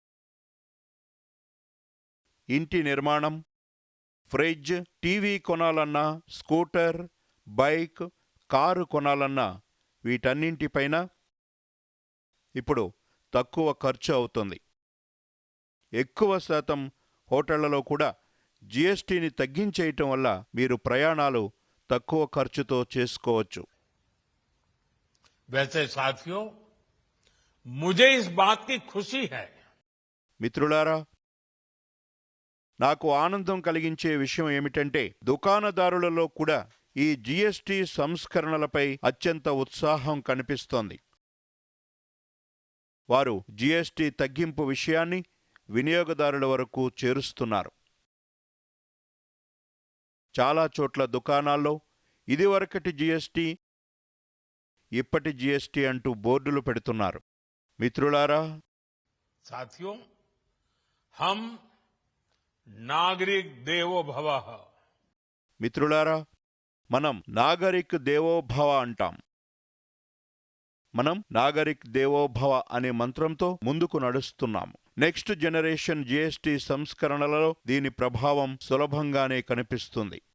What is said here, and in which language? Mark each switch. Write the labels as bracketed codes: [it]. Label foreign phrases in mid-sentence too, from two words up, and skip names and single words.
[te] ఇంటి నిర్మాణం, ఫ్రిడ్జ్, టీవీ కొనాలన్నా, స్కూటర్, బైక్, కారు కొనాలన్నా వీటన్నింటిపైన ఇప్పుడు తక్కువ ఖర్చు అవుతుంది. ఎక్కువ శాతం హోటళ్లలో కూడా జీఎస్టీని తగ్గించేయటం వల్ల మీరు ప్రయాణాలు తక్కువ ఖర్చుతో చేసుకోవచ్చు. [hi] वैसे साथियों, मुझे इस बात की खुशी है. [te] మిత్రులారా, నాకు ఆనందం కలిగించే విషయం ఏమిటంటే దుకాణదారులలో కూడా ఈ జీఎస్టీ సంస్కరణలపై అత్యంత ఉత్సాహం కనిపిస్తోంది. వారు జీఎస్టీ తగ్గింపు విషయాన్ని వినియోగదారుల వరకు చేరుస్తున్నారు. చాలా చోట్ల దుకాణాల్లో ఇదివరకటి జీఎస్టీ, ఇప్పటి జీఎస్టీ అంటూ బోర్డులు పెడుతున్నారు. మిత్రులారా, [hi] साथियों, हम नागरिक देवो भवः [te] మిత్రులారా, మనం నాగరిక్ దేవోభవ అంటాం. మనం నాగరిక్ దేవోభవ అనే మంత్రంతో ముందుకు నడుస్తున్నాము. [en] next generation GST [te] సంస్కరణలలో దీని ప్రభావం సులభంగానే కనిపిస్తుంది.